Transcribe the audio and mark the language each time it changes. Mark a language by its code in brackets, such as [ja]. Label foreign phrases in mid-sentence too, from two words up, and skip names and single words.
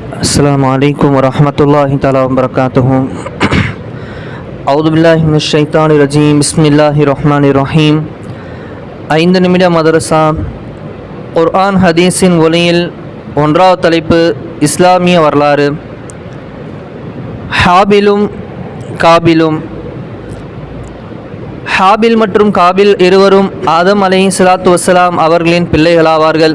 [ar] السلام عليكم ورحمة الله تعالى وبركاته. أعوذ بالله من الشيطان الرجيم. بسم الله الرحمن الرحيم. [ta] 5 நிமிட மதரசா குர்ஆன் ஹதீஸின் ஒளியில் ஒன்றாவது தலைப்பு இஸ்லாமிய வரலாறு. ஹாபிலும் காபிலும். ஹாபில் மற்றும் காபில் இருவரும் ஆதம் [ar] عليه الصلاة والسلام [ta] அவர்களின் பிள்ளைகளாவார்கள்.